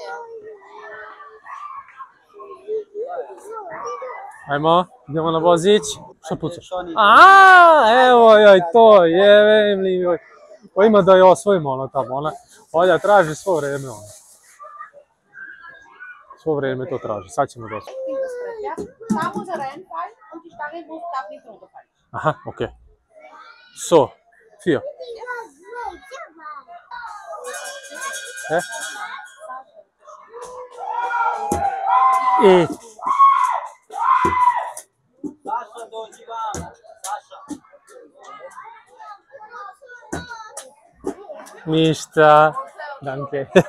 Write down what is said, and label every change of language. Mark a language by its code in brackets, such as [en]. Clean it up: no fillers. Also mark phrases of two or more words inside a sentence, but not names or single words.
[sr] Ajmo, idemo na vozić. Što pucaš? Aaaa, evo joj to, jevem li joj. Pa ima da je osvojimo ono tamo, ona. Olja traži svo vreme ono. Svo vreme to traži, sad ćemo doći. Samo za [de] Rennfall und die Stange darf nicht runterfallen. [sr] Aha, okej. So, 4. I Saša, dođi vam, Saša. ništa. Danke.